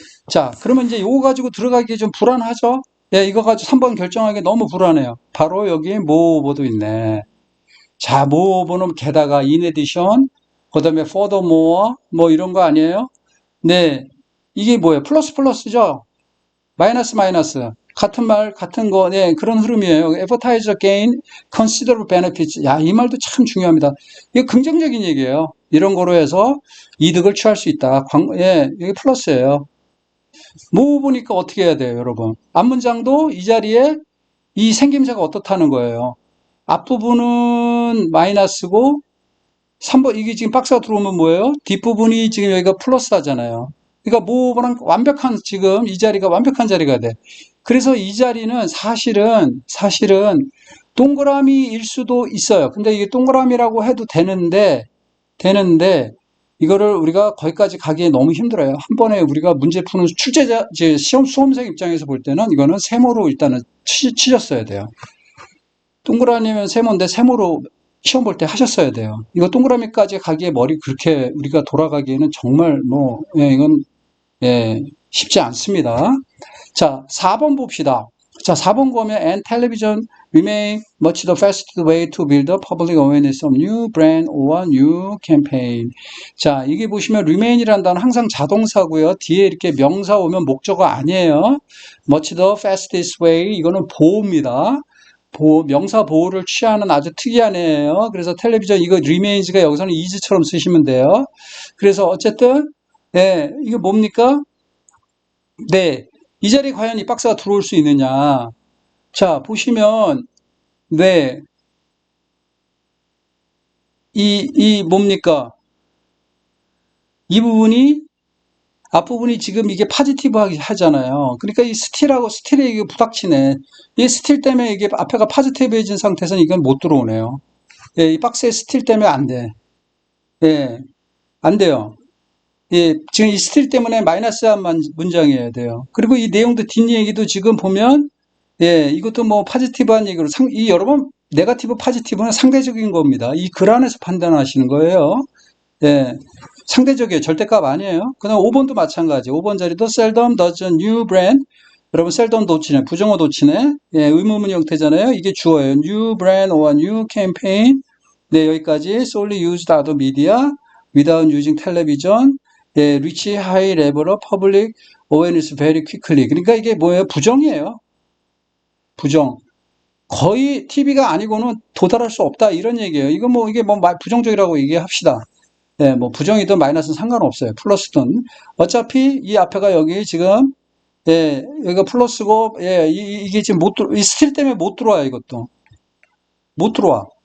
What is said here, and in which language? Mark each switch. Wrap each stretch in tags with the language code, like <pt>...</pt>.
<ko>자, 그러면 이제 이거 가지고 들어가기 좀 불안하죠? 예, 이거 가지고 3번 결정하기 너무 불안해요. 바로 여기 모어보도 있네. 자, 모어보는 게다가 in addition, 그 다음에 furthermore, 이런 거 아니에요? 네. 이게 뭐예요? 플러스 플러스죠? 마이너스 마이너스. 같은 말, 같은 거, 네, 그런 흐름이에요.</ko> <en>advertiser gain considerable benefits.</en> <ko>야, 이 말도 참 중요합니다. 이거 긍정적인 얘기예요. 이런 거로 해서 이득을 취할 수 있다. 예, 이게 플러스예요. 뭐 보니까 어떻게 해야 돼요, 여러분? 앞문장도 이 자리에 이 생김새가 어떻다는 거예요. 앞부분은 마이너스고 3번 이게 지금 박스가 들어오면 뭐예요? 뒷부분이 지금 여기가 플러스 하잖아요. 그러니까 뭐랑 완벽한 지금 이 자리가 완벽한 자리가 돼. 그래서 이 자리는 사실은 동그라미일 수도 있어요. 근데 이게 동그라미라고 해도 되는데 이거를 우리가 거기까지 가기에 너무 힘들어요. 한 번에 우리가 문제 푸는 출제자, 이제 수험생 입장에서 볼 때는 이거는 세모로 일단은 치셨어야 돼요. 동그라미면 세모인데 세모로 시험 볼 때 하셨어야 돼요. 이거 동그라미까지 가기에 머리 그렇게 우리가 돌아가기에는 정말 예, 이건 예, 쉽지 않습니다. 자, 4번 봅시다. 자, 4번 보면</ko> <en>and television remain much the fastest way to build a public awareness of new brand or new campaign.</en> <ko>자, 이게 보시면 remain이라는 단어는 항상 자동사고요. 뒤에 이렇게 명사 오면 목적어 아니에요.</ko> <en>much the fastest way</en> <ko>이거는 보호입니다. 명사 보호를 취하는 아주 특이한 애예요. 그래서 텔레비전 이거 remains가 여기서는 is처럼 쓰시면 돼요. 그래서 어쨌든 네, 이게 뭡니까? 네, 이 자리에 과연 이 박스가 들어올 수 있느냐? 자, 보시면, 네, 이 뭡니까? 이 부분이, 앞부분이 지금 이게 파지티브 하잖아요. 그러니까 이 스틸에 이게 부닥치네. 이 스틸 때문에 이게 앞에가 파지티브해진 상태에서는 이건 못 들어오네요. 예, 이 박스의 스틸 때문에 안 돼. 예, 안 돼요. 예, 지금 이 스틸 때문에 마이너스한 문장이어야 돼요. 그리고 이 내용도 뒷얘기도 지금 보면, 예, 이것도 뭐 파지티브한 얘기로, 이 여러분, 네거티브 파지티브는 상대적인 겁니다. 이 글 안에서 판단하시는 거예요. 예, 상대적이에요. 절대값 아니에요. 그다음 5번도 마찬가지. 5번 자리도</ko> <en>seldom does a new brand.</en> <ko>여러분 seldom 도치네. 부정어 도치네. 예, 의문문 형태잖아요. 이게 주어예요.</ko> <en>new brand or new campaign.</en> <ko>네, 여기까지</ko> <en>solely used other media without using television. 예, reach high level of public awareness very quickly.</en> <ko>그러니까 이게 뭐예요? 부정이에요. 부정. 거의 TV가 아니고는 도달할 수 없다. 이런 얘기예요. 이게 뭐 부정적이라고 얘기합시다. 예, 뭐 부정이든 마이너스는 상관없어요. 플러스든. 어차피 이 앞에가 여기 지금 예, 여기가 플러스고 예, 이게 지금 이 스틸 때문에 못 들어와요, 이것도. 못 들어와.</ko>